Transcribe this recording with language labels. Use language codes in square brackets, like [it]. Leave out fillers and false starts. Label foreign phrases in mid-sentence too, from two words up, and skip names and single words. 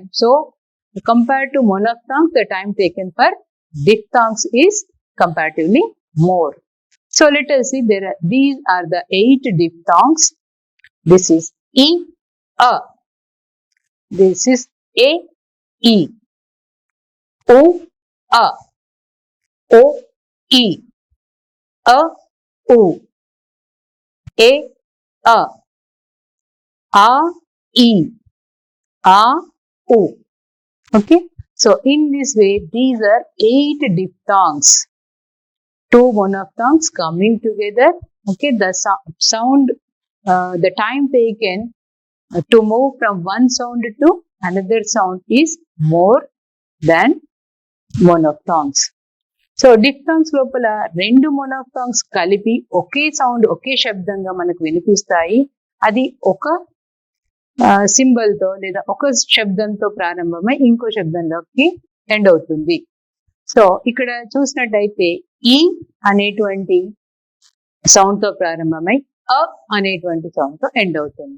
[en] So compared to monophthongs, the time taken for diphthongs is comparatively more. So let us see, these are the 8 diphthongs. This is e, a. This is a, e. O, a. O, e. A, o. A, a. A, e. A, o. Okay, so in this way, these are 8 diphthongs. Two monophthongs coming together. Okay, the sound, the time taken to move from one sound to another sound is more than monophthongs. [te] So diphthongs లోపల రెండు monophthongs కలిపి ఒకే సౌండ్, ఒకే శబ్దంగా మనకు వినిపిస్తాయి. అది ఒక సింబల్ తో లేదా ఒక శబ్దంతో ప్రారంభమై ఇంకో శబ్దంలోకి ఎండ్ అవుతుంది. సో ఇక్కడ చూసినట్టయితే ఈ అనేటువంటి సౌండ్ తో ప్రారంభమై అ అనేటువంటి సౌండ్ తో ఎండ్ అవుతుంది.